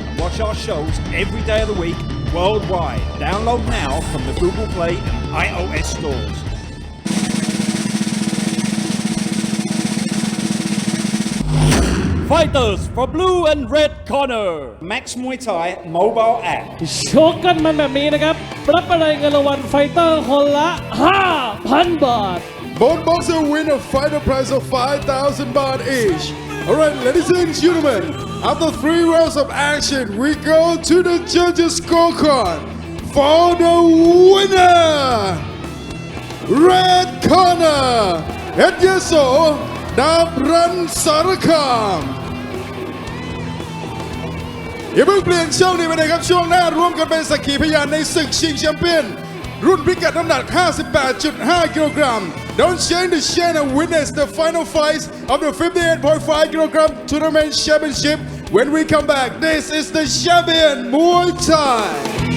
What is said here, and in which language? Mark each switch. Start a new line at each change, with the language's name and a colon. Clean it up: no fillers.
English: Watch our shows every day of the week worldwide. Download now from the Google Play and iOS stores. Fighters for blue and red corner. Max Muay Thai mobile app.
Thai: ชกกันมันแบบนี้นะครับรับอะไรเงินรางวัลไฟเตอร์คนละ 5,000 บาท
English: Both boxers win a fighter prize of 5,000 baht each. Alright, ladies and gentlemen, after 3 rounds of action, we go to the judges' scorecard for the winner. Red corner,
Thai: Edyeso, ดาบรันสารคามอย่าเพิ่งเปลี่ยนช่องนี้ไปไหนครับช่วงหน้าร่วมกันเป็นสักขีพยานในศึกชิงแชมเปี้ยนรุ่นพิกัดน้ำหนัก 58.5 กิโลกรัม
English: Don't change the channel, witness the final fights of the 58.5 kilogram tournament championship When we come back, this is the champion Muay Thai.